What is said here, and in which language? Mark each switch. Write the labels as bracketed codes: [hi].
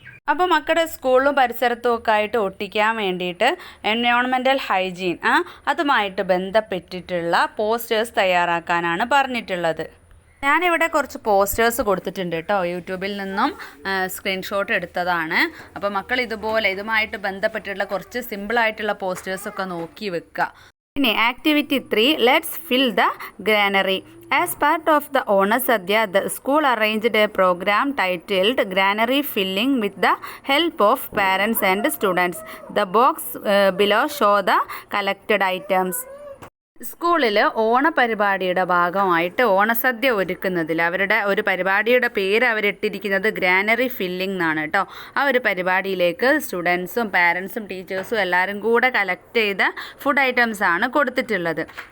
[ml] അപ്പോൾ മക്കളുടെ സ്കൂളിലും പരിസരത്തും ഒക്കെ ആയിട്ട് ഒട്ടിക്കാൻ വേണ്ടിയിട്ട് എൻവയോൺമെൻറ്റൽ ഹൈജീൻ അതുമായിട്ട് ബന്ധപ്പെട്ടിട്ടുള്ള പോസ്റ്റേഴ്സ് തയ്യാറാക്കാനാണ് പറഞ്ഞിട്ടുള്ളത്. ഞാനിവിടെ കുറച്ച് പോസ്റ്റേഴ്സ് കൊടുത്തിട്ടുണ്ട് കേട്ടോ, യൂട്യൂബിൽ നിന്നും സ്ക്രീൻഷോട്ട് എടുത്തതാണ്. അപ്പോൾ മക്കൾ ഇതുമായിട്ട് ബന്ധപ്പെട്ടിട്ടുള്ള കുറച്ച് സിമ്പിളായിട്ടുള്ള പോസ്റ്റേഴ്സൊക്കെ നോക്കി വെക്കുക. [en] പിന്നെ activity 3, let's fill the granary. As part of the Onam Sadhya, the school arranged a program titled Granary Filling with the help of parents and students. The box below show the collected items. [ml] സ്കൂളിൽ ഓണപരിപാടിയുടെ ഭാഗമായിട്ട് ഓണസദ്യ ഒരുക്കുന്നതിൽ അവരുടെ ഒരു പരിപാടിയുടെ പേര് അവരിട്ടിരിക്കുന്നത് granary filling എന്നാണ് കേട്ടോ. ആ ഒരു പരിപാടിയിലേക്ക് സ്റ്റുഡൻസും പാരൻസും ടീച്ചേഴ്സും എല്ലാവരും കൂടെ കളക്ട് ചെയ്ത ഫുഡ് ഐറ്റംസ് ആണ് കൊടുത്തിട്ടുള്ളത്.